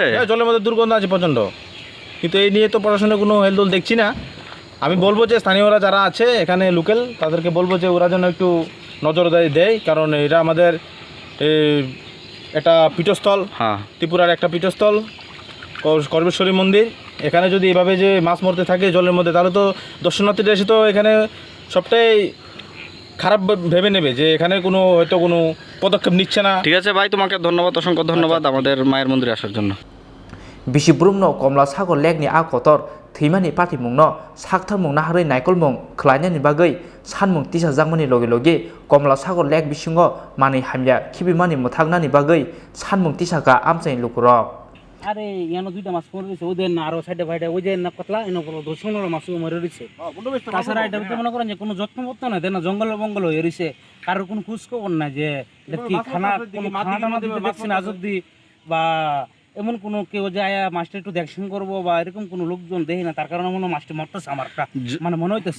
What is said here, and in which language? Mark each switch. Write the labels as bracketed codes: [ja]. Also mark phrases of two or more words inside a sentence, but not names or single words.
[bn] হ্যাঁ জলের মধ্যে দুর্গন্ধ আছে প্রচণ্ড কিন্তু এই নিয়ে তো পড়াশোনা কোনো হেলদোল দেখছি না আমি বলবো যে স্থানীয়রা যারা আছে এখানে লোকাল তাদেরকে বলবো যে ওরা যেন একটু নজরদারি দেয় কারণ এটা আমাদের একটা পীঠস্থল ত্রিপুরার একটা পীঠস্থল কর্মেশ্বরী মন্দির এখানে যদি এভাবে যে মাছ মরতে থাকে জলের মধ্যে তাহলে তো দর্শনার্থীরা এসে তো এখানে সবটাই খারাপ ভেবে নেবে যে এখানে কোনো হয়তো কোনো পদক্ষেপ নিচ্ছে না ঠিক আছে ভাই তোমাকে ধন্যবাদ অসংখ্য ধন্যবাদ আমাদের মায়ের মন্দিরে আসার জন্য [trp] Bisibrumno Komla Sagar Lake ni akotor thymani patimungno saktharmung naharoi naikolmung khlainani bagui sanmung tisajangmani loge Komla Sagar Lake bisingo mani hamya khibimani muthaknani bagui sanmung tisaka amchai lukurok [bn] আরে ইয়ানো দুইটা মাছ মরে রয়েছে ওদের না আরো সাইডে ভাইডে ওই যে না কতলা এনে বলো 10-15 মাছ মরে রয়েছে তাছাড়া এটা মনে করেন যে কোনো যত্ন মত না দেন জঙ্গল বঙ্গল হয়ে রয়েছে কারোর কোনো খোঁজ খবর না যে কি খানা কোনো খানা দিতে দেখছেন আজ অব্দি বা এমন কোনো কেউ যে আয়া মাছটা একটু দেখশন করবো বা এরকম কোনো লোকজন দেখি না তার কারণে মনে মাছটা মরতেছে আমার মানে মনে হইতেছে